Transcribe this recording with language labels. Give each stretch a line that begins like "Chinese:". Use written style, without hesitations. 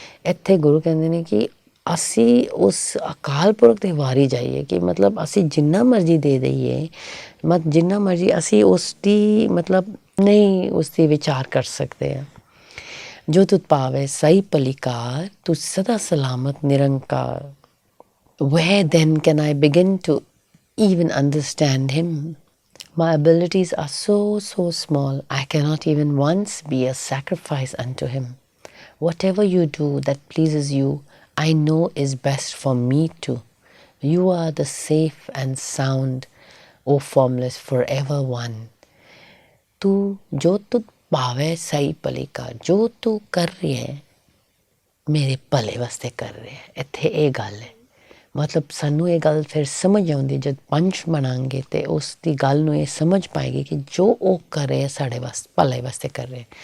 Punjabi: ਇੱਥੇ ਗੁਰੂ ਕਹਿੰਦੇ ਨੇ ਕਿ ਅਸੀਂ ਉਸ ਅਕਾਲ ਪੁਰਖ ਦੇ ਵਾਰੀ ਜਾਈਏ, ਕਿ ਮਤਲਬ ਅਸੀਂ ਜਿੰਨਾ ਮਰਜ਼ੀ ਦੇ ਦਈਏ, ਜਿੰਨਾ ਮਰਜ਼ੀ ਅਸੀਂ ਉਸ ਦੀ ਮਤਲਬ ਨਹੀਂ ਉਸ ਦੀ ਵਿਚਾਰ ਕਰ ਸਕਦੇ ਹਾਂ। ਜੋ ਤੁਧ ਭਾਵੈ ਸਾਈ ਪਲੀਕਾਰ, ਤੂੰ ਸਦਾ ਸਲਾਮਤ ਨਿਰੰਕਾਰ।
English: Where then can I begin to even understand him? My abilities are so small, I cannot even once be a sacrifice unto him. Whatever you do that pleases you, I know is best for me too. You are the safe and sound, O formless forever one.
Punjabi: ਤੂੰ ਜੋ ਤੁਧ ਭਾਵੈ ਸਹੀ ਭਲੀਕਾਰ, ਜੋ ਤੂੰ ਕਰ ਰਿਹਾ ਹੈ ਮੇਰੇ ਭਲੇ ਵਾਸਤੇ ਕਰ ਰਿਹਾ ਹੈ। ਇੱਥੇ ਇਹ ਗੱਲ ਹੈ, ਮਤਲਬ ਸਾਨੂੰ ਇਹ ਗੱਲ ਫਿਰ ਸਮਝ ਆਉਂਦੀ ਜਦ ਪੰਚ ਬਣਾਂਗੇ ਅਤੇ ਉਸ ਦੀ ਗੱਲ ਨੂੰ ਇਹ ਸਮਝ ਪਾਏਗੀ ਕਿ ਜੋ ਉਹ ਕਰ ਰਿਹਾ ਸਾਡੇ ਭਲੇ ਵਾਸਤੇ ਕਰ ਰਿਹਾ।